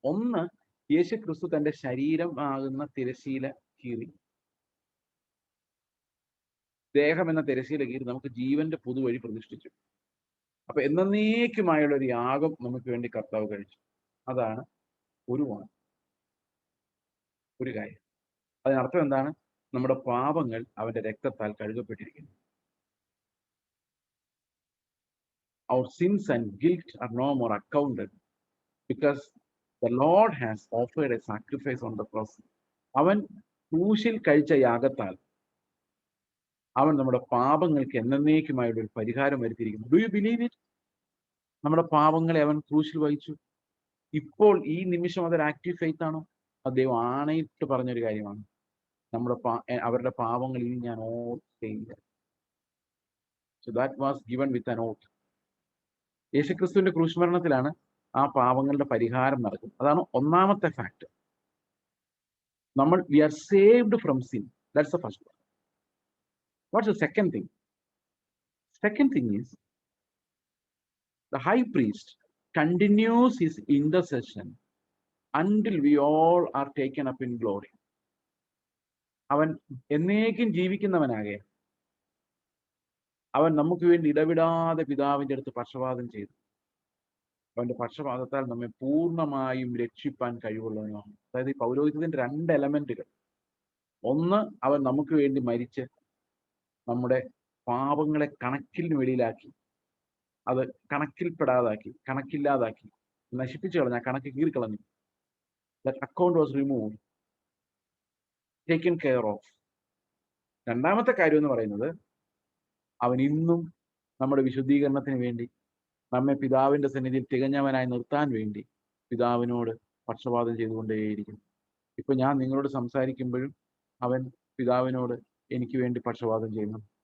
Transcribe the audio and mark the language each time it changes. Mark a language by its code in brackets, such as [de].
[ml] ഒന്ന്, യേശു ക്രിസ്തു തന്റെ ശരീരം ആകുന്ന തിരശീല കീറി, ദേഹം എന്ന തിരശീല കീറി നമുക്ക് ജീവന്റെ പുതുവഴി പ്രതിഷ്ഠിച്ചു. അപ്പൊ എന്നേക്കുമായുള്ള ഒരു യാഗം നമുക്ക് വേണ്ടി കർത്താവ് കഴിച്ചു. അതാണ് ഒരു കാര്യം. അതിനർത്ഥം എന്താണ്? നമ്മുടെ പാപങ്ങൾ അവന്റെ രക്തത്താൽ കഴുകപ്പെട്ടിരിക്കുന്നു. [en] Our sins and guilt are no more accounted because the Lord has offered a sacrifice on the cross. [ml] അവൻ ക്രൂശിൽ കഴിച്ച യാഗത്താൽ അവൻ നമ്മുടെ പാപങ്ങൾക്ക് എന്നേക്കുമായുള്ള ഒരു പരിഹാരം വരുത്തിയിരിക്കുന്നു. [en] Do you believe it? [ml] നമ്മുടെ പാപങ്ങളെ അവൻ ക്രൂശിൽ വഹിച്ചു. ഇപ്പോൾ ഈ നിമിഷം അതൊരു [en] active faith [ml] ആണോ? അദ്ദേഹം ആണയിട്ട് പറഞ്ഞൊരു കാര്യമാണ്. അവരുടെ പാപങ്ങൾ ഇനി ഞാൻ ഓർക്കുകയില്ല. [en] So that was given with an oath. [ml] യേശുക്രിസ്തുവിന്റെ ക്രൂശുമരണത്തിലാണ് ആ പാപങ്ങളുടെ പരിഹാരം നടക്കുന്നത്. അതാണ് ഒന്നാമത്തെ fact. [en] we are saved from sin. That's the first one. What's the second thing? Second thing is the high priest continues his intercession until we all are taken up in glory. [ml] അവൻ എന്നേക്കും ജീവിക്കുന്നവനാകെ അവൻ നമുക്ക് വേണ്ടി ഇടവിടാതെ പിതാവിന്റെ അടുത്ത് പക്ഷപാതം ചെയ്തു. അവന്റെ പക്ഷപാതത്താൽ നമ്മെ പൂർണ്ണമായും രക്ഷിപ്പാൻ കഴിവുള്ളവനാണ്. അതായത് ഈ പൗരോഹിത്യത്തിന്റെ 2 എലമെന്റുകൾ. ഒന്ന്, അവൻ നമുക്ക് വേണ്ടി മരിച്ച് നമ്മുടെ പാപങ്ങളെ കണക്കിന് വെളിയിലാക്കി, അത് കണക്കിൽപ്പെടാതാക്കി, കണക്കില്ലാതാക്കി, നശിപ്പിച്ചു കളഞ്ഞ, കണക്ക് കീറിക്കളഞ്ഞു. [en] That account was removed, taken care of. [ml] 2-ാമത്തെ കാര്യം എന്ന് പറയുന്നത്, അവൻ ഇന്നും നമ്മുടെ വിശുദ്ധീകരണത്തിന് വേണ്ടി നമ്മെ പിതാവിന്റെ സന്നിധിയിൽ തികഞ്ഞവനായി നിർത്താൻ വേണ്ടി പിതാവിനോട് പക്ഷപാതം ചെയ്തുകൊണ്ടേയിരിക്കും. ഇപ്പൊ ഞാൻ നിങ്ങളോട് സംസാരിക്കുമ്പോഴും അവൻ പിതാവിനോട് എനിക്ക് വേണ്ടി പക്ഷപാതം ചെയ്യുന്നു.